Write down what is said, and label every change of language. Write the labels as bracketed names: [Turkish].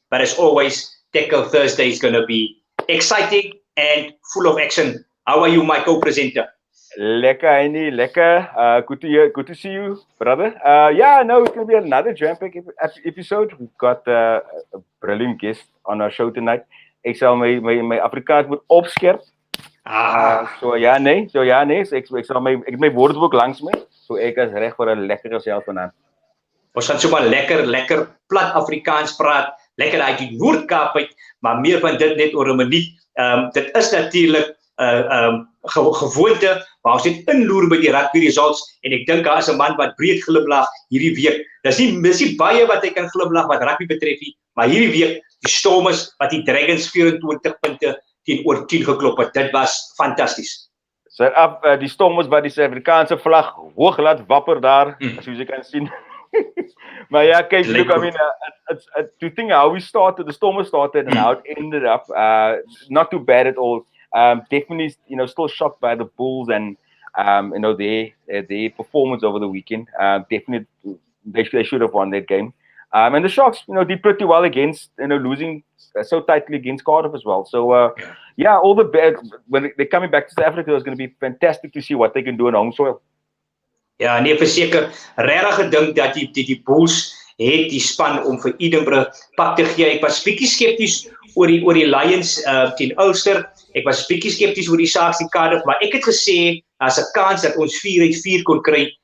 [English] But as always, Têkkel Thursday is going to be exciting and full of action. How are you, my co-presenter? Lekker, Andy. Lekker. Good to see you, brother. No, it's going to be another jam-packed episode. We've got a brilliant guest on our show tonight. [Afrikaans] Ek sal my Afrikaans moet opskerp. So nee. So ek sal ek het my woordeboek langs my. So ek is reg vir 'n lekker gesels vanaand. Ons gaan sommer lekker plat Afrikaans praat. Lekker uit die Noord-Kaap uit, maar meer van dit net oor 'n minuut. Dit is natuurlik gewoonte, maar ons het inloer by die rugby results en ek dink daar is 'n man wat breed glimlag hierdie week. Dis nie baie wat hy kan glimlag wat rugby betref nie, maar hierdie week die Stormers wat die Dragons 24 punte teenoor 10 geklop het. Dit was fantasties. So die Stormers wat die Suid-Afrikaanse vlag hoog laat wapper daar, soos jy kan sien. Maar ja, kyk, [English] look, I mean, to think how we started, the Stormers started and how it ended up, not too bad at all. Definitely, still shocked by the Bulls and, their performance over the weekend. Definitely, they should have won that game. And the Sharks, did pretty well against, losing so tightly against Cardiff as well. So, all the bad, when they're coming back to South Africa, it's going to be fantastic to see what they can do on home soil. [Afrikaans] Ja, nee, verseker, regtig gedink dat die Bulls het die span om vir Edinburgh pak te gee. Ek was bietjie skepties oor die Lions teen Ulster. Ek was bietjie skepties oor die Sharks teen Cardiff, maar ek het gesê as 'n kans dat ons 4 uit 4 kon kry.